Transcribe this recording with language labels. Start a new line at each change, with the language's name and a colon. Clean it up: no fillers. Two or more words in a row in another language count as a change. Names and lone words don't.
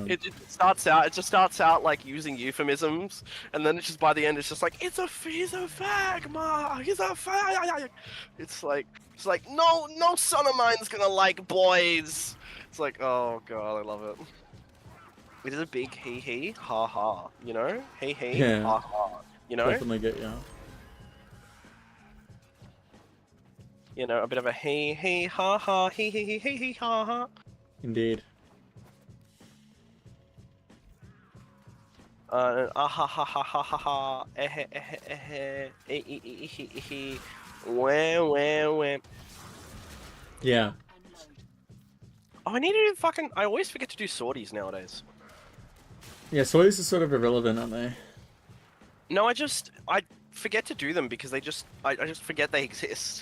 English: It just starts out like using euphemisms, and then it's just by the end it's just like he's a fagma, he's a fag. It's like no son of mine's gonna like boys. It's like, oh god, I love it. It is a big hee ha ha, you know, hee Yeah. ha ha, you know. Definitely get you. You know, a bit of a hee ha ha hee ha ha. Indeed. Ha ha ha ha ha ha wah. Yeah. Oh, I need to do fucking. I always forget to do sorties nowadays. Yeah, sorties are sort of irrelevant, aren't they? No, I forget to do them because I just forget they exist.